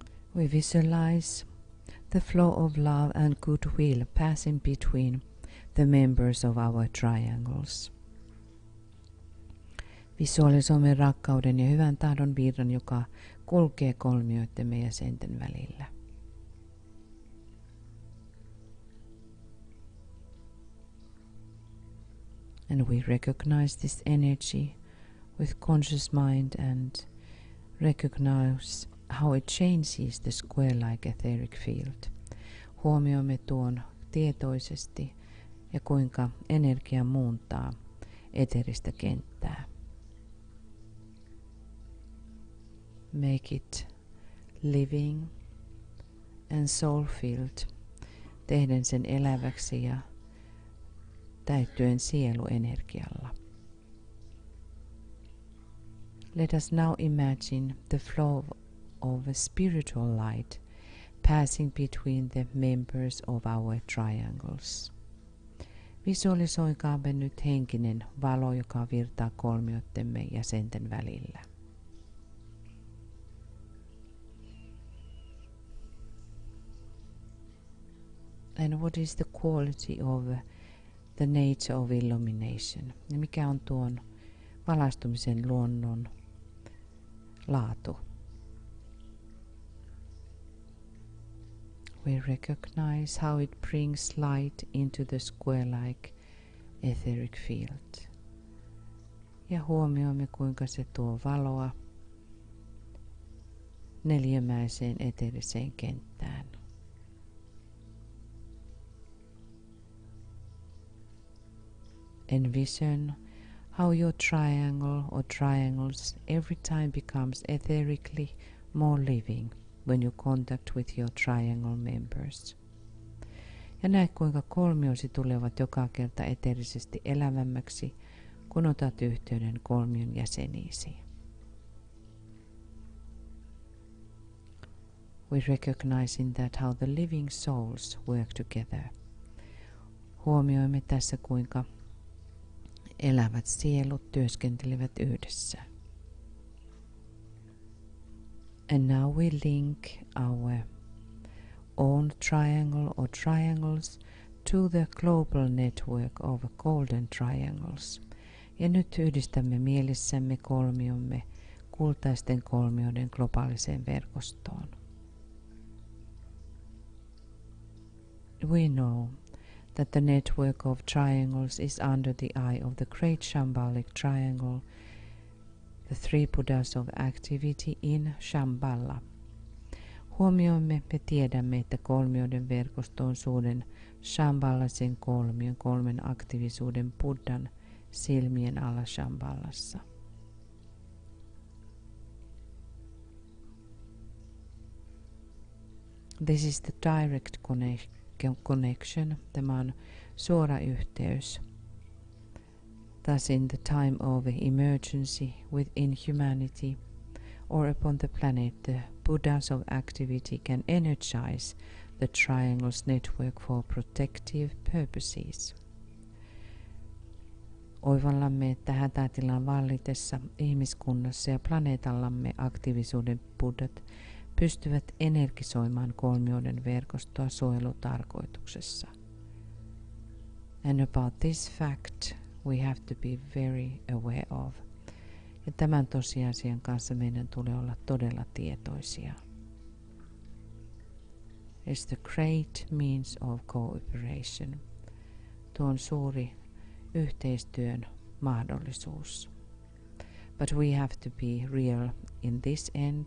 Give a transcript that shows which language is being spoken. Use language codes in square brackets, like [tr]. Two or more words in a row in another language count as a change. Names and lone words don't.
[en] We visualize the flow of love and goodwill passing between the members of our triangles. [fi] Visualisoimme rakkauden ja hyvän tahdon virran, joka kulkee kolmioittemme jäsenten välillä. [en] And we recognize this energy with conscious mind and recognize how it changes the square-like etheric field. [fi] Huomioimme tuon tietoisesti ja kuinka energia muuntaa eteristä kenttää. [en] Make it living and soul-filled, [fi] tehden sen eläväksi ja täyttyen sieluenergialla. [en] Let us now imagine the flow of a spiritual light passing between the members of our triangles. [fi] Visualisoikaamme nyt henkinen valo, joka virtaa kolmioittemme jäsenten välillä. [en] And what is the quality of the nature of illumination? [fi] Ja mikä on tuon valaistumisen luonnon laatu? [en] We recognize how it brings light into the square-like etheric field. [fi] Ja huomioimme, kuinka se tuo valoa neliömäiseen eteriseen kenttään. [en] Envision how your triangle or triangles every time becomes etherically more living when you contact with your triangle members. [fi] Ja näet, kuinka kolmiosi tulevat joka kerta eteerisesti elävämmäksi, kun otat yhteyden kolmion jäseniisi. [en] We recognize in that how the living souls work together. [fi] Huomioimme tässä, kuinka elävät sielut työskentelevät yhdessä. [en] And now we link our own triangle or triangles to the global network of golden triangles. [fi] Ja nyt yhdistämme mielessämme kolmiomme kultaisten kolmioiden globaaliseen verkostoon. [en] We know that the network of triangles is under the eye of the great Shambhalic triangle, the three Buddhas of activity in Shambhala. [fi] Huomioimme ja tiedämme, että kolmioiden verkosto on suuren Shambhalaisen kolmion kolmen aktiivisuuden Buddhan silmien alla Shambhalassa. [en] This is the direct connection, [fi] tämä on suora yhteys. [en] Thus in the time of emergency within humanity or upon the planet, the Buddhas of activity can energize the triangle's network for protective purposes. [fi] Oivallamme, että hätätilan vallitessa ihmiskunnassa ja planeetallamme aktiivisuuden buddhat pystyvät energisoimaan kolmioiden verkostoa suojelutarkoituksessa. [en] And about this fact we have to be very aware of. [fi] Ja tämän tosiasian kanssa meidän tulee olla todella tietoisia. [en] It's the great means of cooperation. [fi] Tuo on suuri yhteistyön mahdollisuus. [en] But we have to be real in this end.